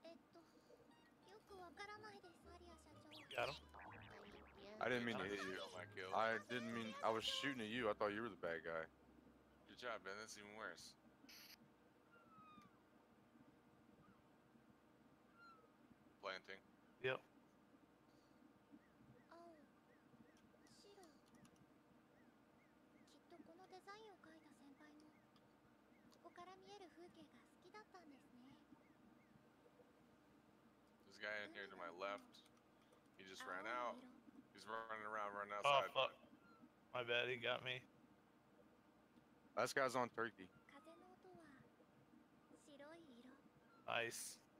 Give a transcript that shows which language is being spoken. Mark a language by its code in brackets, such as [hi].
[ja] よくわからないです、アリア社長。 [en] Got him. I didn't mean to hit you. Oh my kill. I didn't mean. I was shooting at you. I thought you were the bad guy. Good job, Ben. That's even worse. Planting. Yep. [ja] 青、白。きっとこのデザインを描いた先輩もここから見える風景が好きだったんですね。 [en] This guy in here to my left. He just ran out. He's running around, running Oh outside. fuck. My bad. He got me. Last guy's on turkey. [ja] 風の音は白い色。 [en] Nice.